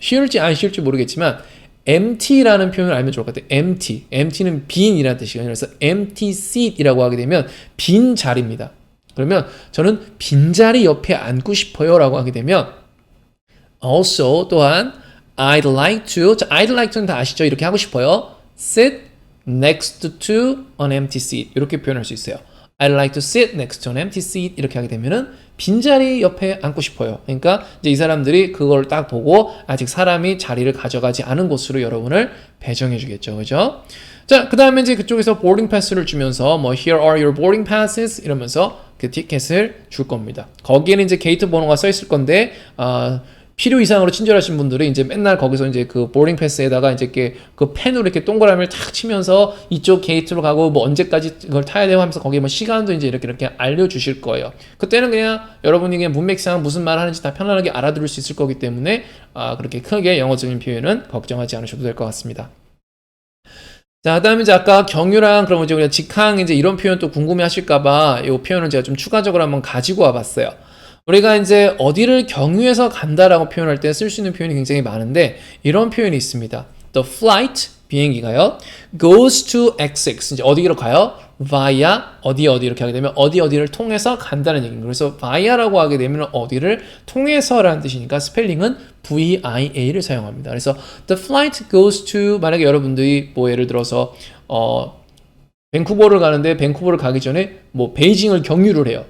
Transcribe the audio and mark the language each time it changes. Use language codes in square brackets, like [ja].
[ko] 쉬울지 안 쉬울지 모르겠지만 empty라는 표현을 알면 좋을 것 같아요. [en] empty. [ko] empty는 빈이라는 뜻이거든요. 그래서 empty seat이라고 하게 되면 빈 자리입니다. 그러면 저는 빈자리 옆에 앉고 싶어요 라고 하게 되면 also 또한 [en] I'd like to [ko] 자, I'd like to는 다 아시죠? 이렇게 하고 싶어요. [en] sit next to an empty seat [ko] 이렇게 표현할 수 있어요. [en] I'd like to sit next to an empty seat [ko] 이렇게 하게 되면은 빈자리 옆에 앉고 싶어요. 그러니까 이제 이 사람들이 그걸 딱 보고 아직 사람이 자리를 가져가지 않은 곳으로 여러분을 배정해 주겠죠. 그죠? 자, 그 다음에 이제 그쪽에서 boarding pass를 주면서 뭐 [en] here are your boarding passes [ko] 이러면서 그 티켓을 줄 겁니다. 거기에는 이제 게이트 번호가 써 있을 건데 필요 이상으로 친절하신 분들이 이제 맨날 거기서 이제 그 보딩 패스에다가 이제 이렇게 그 펜으로 이렇게 동그라미를 탁 치면서 이쪽 게이트로 가고 뭐 언제까지 그걸 타야 되고 하면서 거기에 뭐 시간도 이제 이렇게 알려주실 거예요. 그때는 그냥 여러분이 그냥 문맥상 무슨 말 하는지 다 편안하게 알아들을 수 있을 거기 때문에 그렇게 크게 영어적인 표현은 걱정하지 않으셔도 될 것 같습니다. 자, 그 다음에 이제 아까 경유랑 그럼 이제 우리가 직항 이제 이런 표현 또 궁금해 하실까봐 이 표현을 제가 좀 추가적으로 한번 가지고 와봤어요. 우리가 이제 어디를 경유해서 간다라고 표현할 때 쓸 수 있는 표현이 굉장히 많은데 이런 표현이 있습니다. [en] The flight [ko] 비행기가요 [en] goes to XX [ko] 이제 어디로 가요? via 어디 이렇게 하게 되면 어디를 통해서 간다는 얘기입니다. 그래서 via라고 하게 되면 어디를 통해서라는 뜻이니까 스펠링은 via를 사용합니다. 그래서 [en] the flight goes to [ko] 만약에 여러분들이 뭐 예를 들어서 밴쿠버를 가는데 밴쿠버를 가기 전에 뭐 베이징을 경유를 해요.